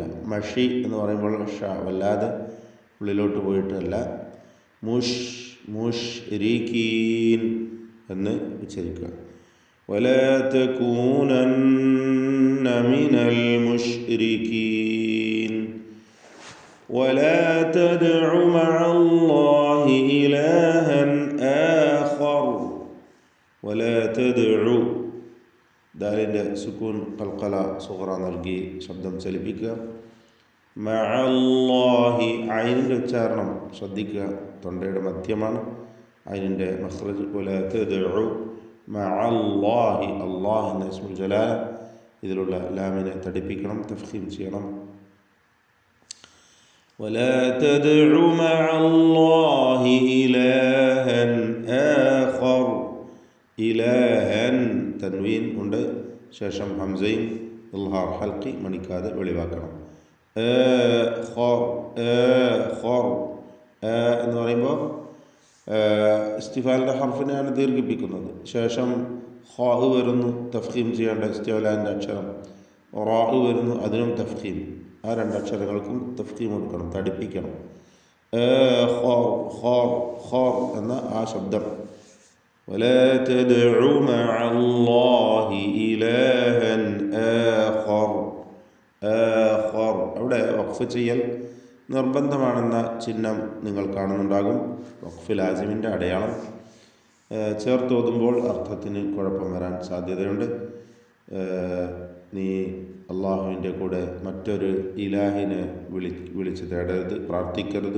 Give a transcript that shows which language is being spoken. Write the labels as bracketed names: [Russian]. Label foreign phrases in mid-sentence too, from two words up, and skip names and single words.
[Malayalam] മഷി എന്ന് പറയുമ്പോൾ ഷാ വല്ലാതെ ഉള്ളിലോട്ട് പോയിട്ടല്ല. മുഷ് മുശ്രിക്കീൻ എന്ന് ഉച്ചരിക്കുക. [Arabic] ولا تكونن من المشركين ولا تدع مع الله إلها آخر ولا تدع [Malayalam] ദാലിൻ്റെ സുക്കൂൻ ഖൽഖല സുഗ്റ നൽകി ശബ്ദം ചലിപ്പിക്കുക. മഅല്ലാഹി ഐനിൻ്റെ ഉച്ചാരണം ശ്രദ്ധിക്കുക, തൊണ്ടയുടെ മധ്യമാണ് ഐനിൻ്റെ മഖ്റജ്. [Arabic] ولا تدع مع الله [Malayalam] അല്ലാഹ് എന്ന [Arabic] اسم الجلالة [Malayalam] ഇതിലുള്ള ലാമിനെ തടിപ്പിക്കണം, തഫ്ഖീം ചെയ്യണം. [Arabic] ولا تدع مع الله إلها آخر [Malayalam] ഇലാഹൻ തൻവീൻ ഉണ്ട്, ശേഷം ഹംസയും [Arabic] إظهار حلقي [Malayalam] മണിക്കാതെ വെളിവാക്കണം. എന്ന് പറയുമ്പോൾ ഇസ്തിഫാലിൻ്റെ ഹർഫിനെയാണ് ദീർഘിപ്പിക്കുന്നത്. ശേഷം ഖാ വരുന്നു, തഫ്ഖീം ചെയ്യേണ്ട ഇസ്തിഫാലിൻ്റെ അക്ഷരം. റാ വരുന്നു, അതിനും തഫ്ഖീം. ആ 2 അക്ഷരങ്ങൾക്കും തഫ്ഖീം കൊടുക്കണം, തടിപ്പിക്കണം. എന്ന ആ ശബ്ദം. [Arabic] ولا تدع مع الله إلها آخر [Malayalam] അവിടെ വഖഫ് ചെയ്യൽ നിർബന്ധമാണെന്ന ചിഹ്നം നിങ്ങൾ കാണുന്നുണ്ടാകും, വഖഫ് ലാസിമിൻ്റെ അടയാളം. ചേർത്തോതുമ്പോൾ അർത്ഥത്തിന് കുഴപ്പം വരാൻ സാധ്യതയുണ്ട്. നീ അള്ളാഹുവിൻ്റെ കൂടെ മറ്റൊരു ഇലാഹിനെ വിളിച്ച് തേടരുത്, പ്രാർത്ഥിക്കരുത്.